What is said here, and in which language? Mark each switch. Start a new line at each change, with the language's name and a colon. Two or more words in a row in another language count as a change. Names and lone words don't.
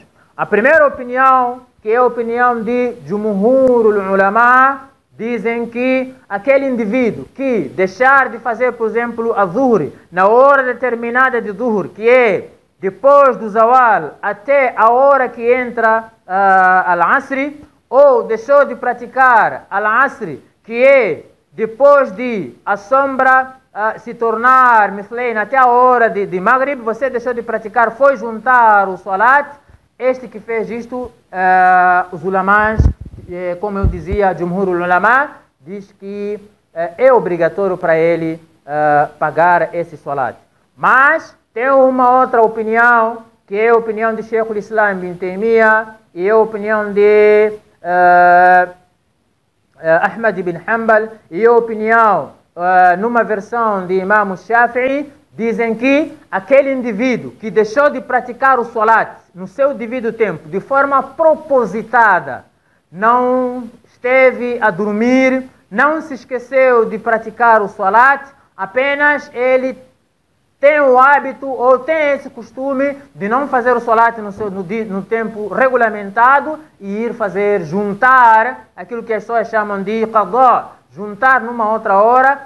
Portuguese: A primeira opinião, que é a opinião de
Arabic: جمهور العلماء,
Portuguese: dizem que aquele indivíduo que deixar de fazer, por exemplo, a zuhr na hora determinada de zuhr, que é depois do zawal até a hora que entra al-asr, ou deixou de praticar al-asr, que é depois de a sombra se tornar mithlein até a hora de maghrib, você deixou de praticar, foi juntar o salat, este que fez isto, os ulamás, como eu dizia,
Arabic: جمهور علماء,
Portuguese: diz que é obrigatório para ele pagar esse salat. Mas tem uma outra opinião, que é a opinião de Sheikh al-Islam bin Taymiyyah e a opinião de Ahmad ibn Hanbal e a opinião numa versão de Imam Shafi'i, dizem que aquele indivíduo que deixou de praticar o salat no seu devido tempo, de forma propositada, não esteve a dormir, não se esqueceu de praticar o salat, apenas ele tem o hábito ou tem esse costume de não fazer o salat no tempo regulamentado e ir fazer, juntar aquilo que as pessoas chamam de qadá, juntar numa outra hora.